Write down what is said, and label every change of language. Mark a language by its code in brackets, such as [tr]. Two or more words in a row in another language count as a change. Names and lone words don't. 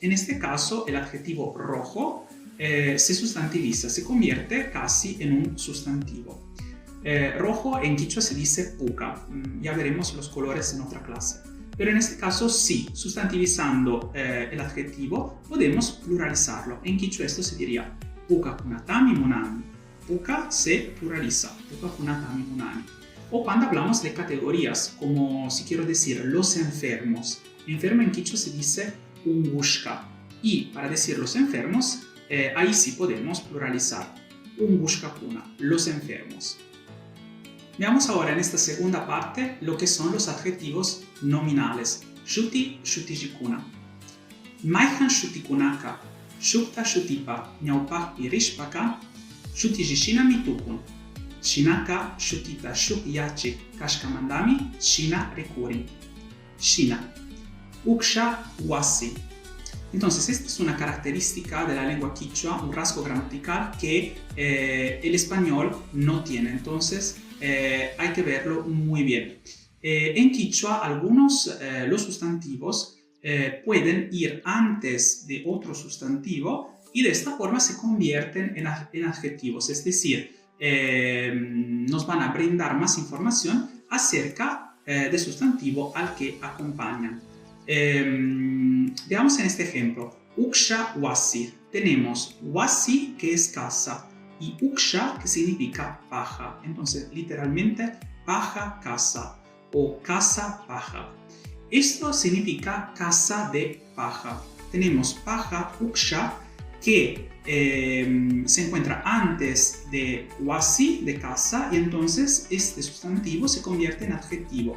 [es] En este caso, el adjetivo rojo se sustantiviza, se convierte casi en un sustantivo. Rojo en quichua se dice puca, ya veremos los colores en otra clase. Pero en este caso sí, sustantivizando el adjetivo podemos pluralizarlo. En quichua esto se diría [qu] puka kunatami munani. [es] Puka se pluraliza, [qu] puka kunatami munani. [es] O cuando hablamos de categorías, como si quiero decir los enfermos. Enfermo en quichua se dice ungushka. Y para decir los enfermos, ahí sí podemos pluralizar. Ungushkakuna, los enfermos. Veamos ahora en esta segunda parte lo que son los adjetivos nominales. [qu] Shuti, shutijikuna. Maihan shutikunaka, shukta shutipa, ñaupahpi rishpaka, shutijishina mitukun. Shinaka shutita shuk yachi, kashkamandami, shina recuri. Shina. Uksha wasi. [es] Entonces, esta es una característica de la lengua quichua, un rasgo gramatical que el español no tiene. Entonces, hay que verlo muy bien. En quichua, los sustantivos pueden ir antes de otro sustantivo y de esta forma se convierten en adjetivos. Es decir, nos van a brindar más información acerca del sustantivo al que acompañan. Veamos en este ejemplo. [qu] Uksha wasi. [es] Tenemos wasi, que es casa, y uksha, que significa paja. Entonces, literalmente, paja casa o casa paja. Esto significa casa de paja. Tenemos paja, uksha, que se encuentra antes de wasi, de casa, y entonces este sustantivo se convierte en adjetivo.